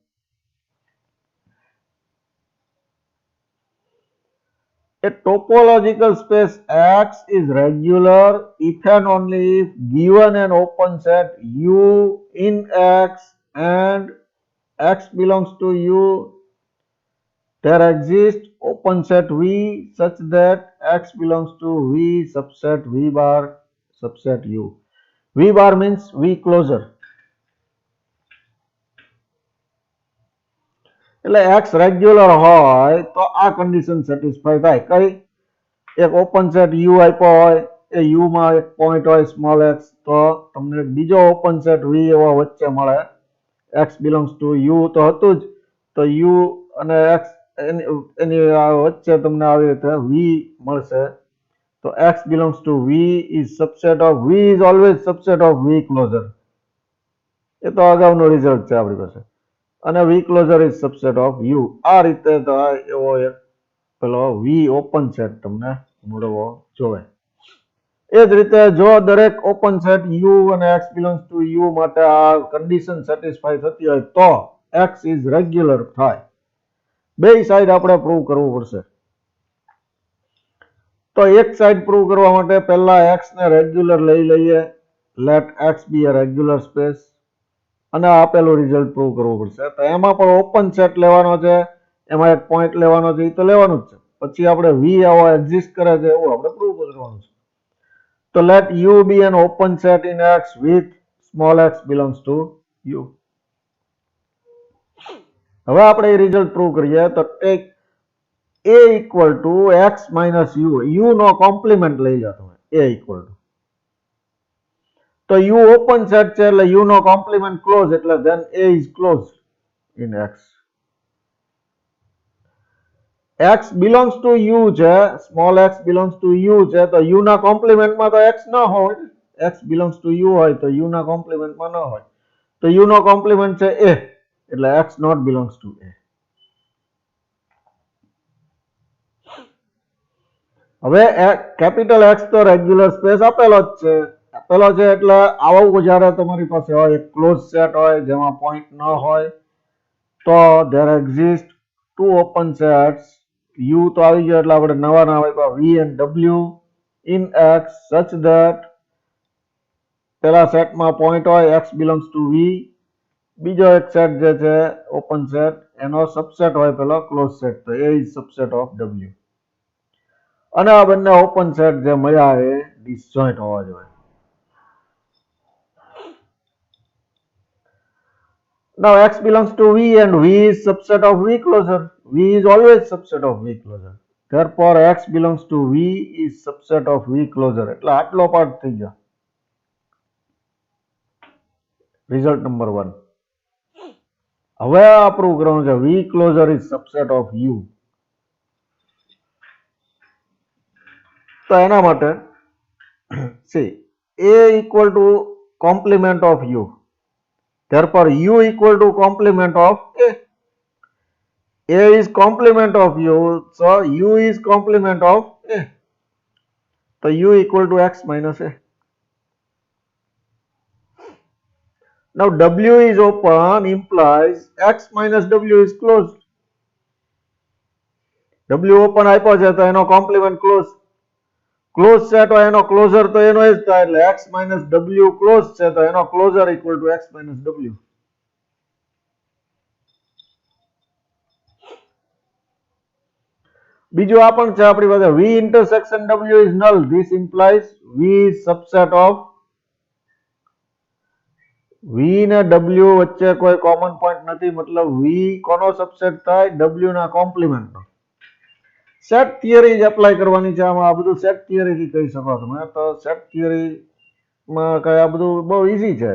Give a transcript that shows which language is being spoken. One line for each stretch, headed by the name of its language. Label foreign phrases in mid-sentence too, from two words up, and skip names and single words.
English: A topological space X is regular if and only if given an open set U in X and X belongs to U, there exists open set V such that X belongs to V subset V bar subset U. V bar means V closure.
Gujarati: એટલે x રેગ્યુલર હોય તો આ
English: condition satisfy
Gujarati: થાય. કઈ એક
English: open set
Gujarati: u આપ્યો હોય એ u માં એક પોઈન્ટ હોય સ્મોલ x તો તમને બીજો
English: open set
Gujarati: v એવો વચ્ચે મળે
English: x belongs to u
Gujarati: તો હતું જ તો u અને x એની વચ્ચે તમને આવી રીતે v મળશે તો
English: x belongs to v is subset of v is always subset of v closure.
Gujarati: એ તો અગાઉનો રિઝલ્ટ છે આપણી પાસે અને
English: v closure is subset of u.
Gujarati: આ રીતે તો એવો એક પેલો v
English: open set
Gujarati: તમને મળવો જોઈએ. એ જ રીતે જો દરેક
English: open set
Gujarati: u અને
English: x belongs to u
Gujarati: માટે આ
English: condition satisfy
Gujarati: થતી હોય તો
English: x is regular
Gujarati: થાય. બે સાઈડ આપણે પ્રૂવ કરવું પડશે. તો એક
English: side prove
Gujarati: કરવા માટે પહેલા x ને રેગ્યુલર લઈ લઈએ.
English: let x be a regular space
Gujarati: અને આપેલું રિઝલ્ટ પ્રૂવ કરવું પડશે. તો એમાં પણ
English: open set
Gujarati: લેવાનો છે એમાં એક પોઈન્ટ લેવાનો છે એ તો લેવાનું જ છે. પછી આપણે v આવો એક્ઝિસ્ટ કરે છે એવું આપણે પ્રૂવ કરવાનું છે.
English: તો લેટ u be an open set in x with small x belongs to u.
Gujarati: હવે આપણે એ
English: result prove
Gujarati: કરીએ તો
English: take a equal to x minus u.
Gujarati: u નો કોમ્પ્લિમેન્ટ લઈ જાતો
English: a equal to.
Gujarati: તો તો u ઓપન સેટ છે એટલે u નો
English: complement close
Gujarati: એટલે
English: then a is closed in x. x belongs to u
Gujarati: છે,
English: small x belongs to u
Gujarati: છે, તો u ના કોમ્પ્લિમેન્ટમાં તો x ન હોય.
English: x belongs to u
Gujarati: હોય તો u ના કોમ્પ્લિમેન્ટમાં ન હોય. તો u નો કોમ્પ્લિમેન્ટ છે a એટલે
English: x not belongs to a.
Gujarati: હવે કેપિટલ x તો
English: regular space
Gujarati: આપેલો જ છે. આપેલો છે એટલે આવું જ્યારે તમારી પાસે હોય એક
English: close set
Gujarati: હોય જેમાં પોઈન્ટ ન હોય તો
English: there exist two open sets.
Gujarati: u તો આવી ગયો એટલે આપણે નવા આપ્યા
English: v and w in x such that
Gujarati: પેલા સેટમાં પોઈન્ટ હોય
English: x belongs to v.
Gujarati: બીજો એક સેટ જે છે
English: open set
Gujarati: એનો સબસેટ હોય પેલો
English: close set
Gujarati: તો
English: a is subset of w.
Gujarati: અને આ બંને
English: open set
Gujarati: જે મળ્યા એ ડિસજોઇન્ટ હોવા જોઈએ.
English: Now x belongs to v and v is subset of v closure. V is always subset of v closure. Therefore x belongs to v is subset of v closure.
Gujarati: એટલે આટલો પાર્ટ થઈ ગયો.
English: result number
Gujarati: 1. હવે આ પ્રૂવ કરવાનું છે
English: v closure is subset of u.
Gujarati: તો એના માટે
English: see a equal to complement of u. Therefore u equal to complement of a. A is complement of u, so u is complement of a. So u equal to x minus a. Now w is open implies x minus w is closed.
Gujarati: w open આપ્યો છે તો એનો
English: complement close. close set
Gujarati: હોય એનો ક્લોઝર તો એનો જ થાય એટલે
English: x minus w
Gujarati: ક્લોઝ છે તો એનો ક્લોઝર
English: equal to x minus w.
Gujarati: બીજું આ પણ છે આપણી પાસે
English: v intersection w is null. This implies v is subset of v
Gujarati: ને w વચ્ચે કોઈ
English: common point
Gujarati: નથી મતલબ v કોનો સબસેટ થાય w ના કોમ્પ્લિમેન્ટનો.
English: set theory
Gujarati: જ એપ્લાય કરવાની છે આમાં. આ બધું
English: set theory
Gujarati: થી કહી શકો તમે. તો
English: set theory
Gujarati: માં કઈ આ બધું બહુ ઈઝી છે.